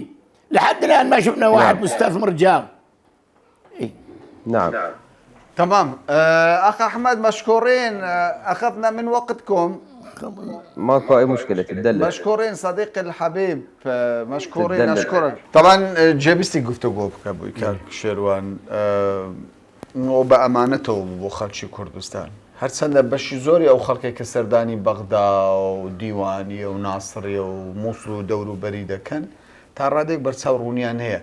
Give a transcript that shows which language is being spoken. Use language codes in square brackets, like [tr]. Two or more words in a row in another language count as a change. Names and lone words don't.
[ar] لحد الان ما شفنا واحد مستثمر جام. نعم. تمام. اخ احمد مشكورين، اخذنا من وقتكم. ماكو اي مشكله، تدلل. مشكورين صديقي الحبيب، مشكورين، اشكرك. [ckb] طبعا جابستي گفتگو بکە بووی کاک شێروان بەئەمانەتەوە بۆ خەڵکی کوردستان، هەرچەندە بەشی زۆری ئەو خەڵکێک کە سەردانی بەغدا و دیوانیە و ناسڕیە و مووسڵ و دەوروبەری دەکەن تا ڕادێک بەرچاو ڕوونیان هەیە.